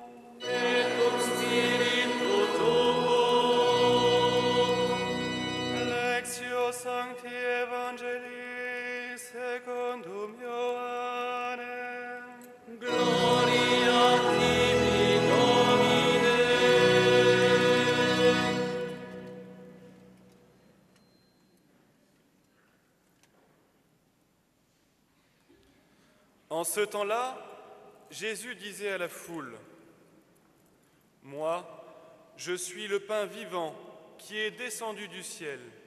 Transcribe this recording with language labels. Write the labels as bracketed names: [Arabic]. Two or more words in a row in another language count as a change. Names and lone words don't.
[Latin] Et cum spiritu tuo. Lectio Sancti Evangelii secundum Ioannem. Gloria tibi, Domine. [French] En ce temps-là, Jésus disait à la foule, « Moi, je suis le pain vivant qui est descendu du ciel.